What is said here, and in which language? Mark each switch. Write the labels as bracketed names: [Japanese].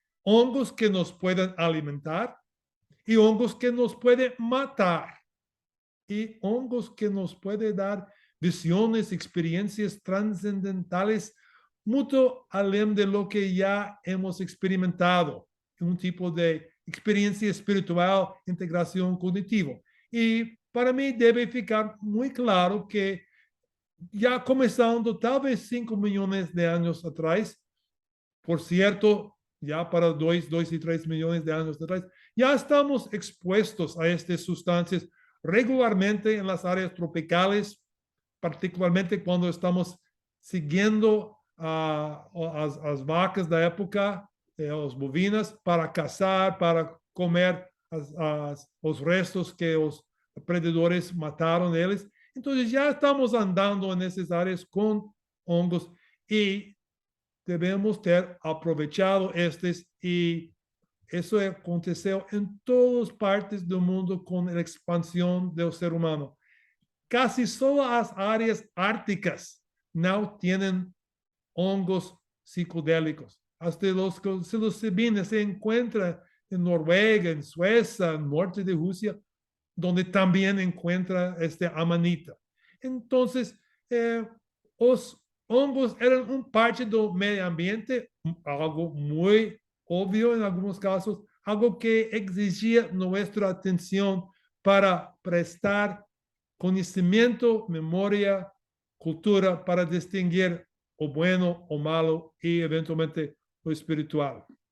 [Spanish] Hongos que nos pueden alimentar y hongos que nos pueden matar. Y hongos que nos pueden dar visiones, experiencias trascendentales, mucho [Portuguese] além [Spanish] de lo que ya hemos experimentado. [Portuguese] Um tipo de experiência espiritual, integração cognitiva. E, para mim, deve ficar muito claro que, já começando talvez 5 milhões de anos atrás, por certo, já para 2 e 3 milhões de anos atrás, já estamos expostos a estas substâncias regularmente nas áreas tropicais, particularmente quando estamos seguindo as vacas da época, as bovinas, para caçar, para comer os restos que os predadores mataram deles. Então, já estamos andando nessas áreas com hongos e devemos ter aproveitado estes, e isso aconteceu em todas as partes do mundo com a expansão do ser humano. Casi só as áreas árticas não têm hongos psicodélicos. [Spanish] Hasta los psilocibina se encuentra en Noruega, en Suecia, en norte de Rusia, donde también encuentra amanita. Entonces, los hongos eran un parte del medio ambiente, algo muy obvio en algunos casos, algo que exigía nuestra atención para prestar conocimiento, memoria, cultura, para distinguir o bueno, o malo y eventualmente lo espiritual.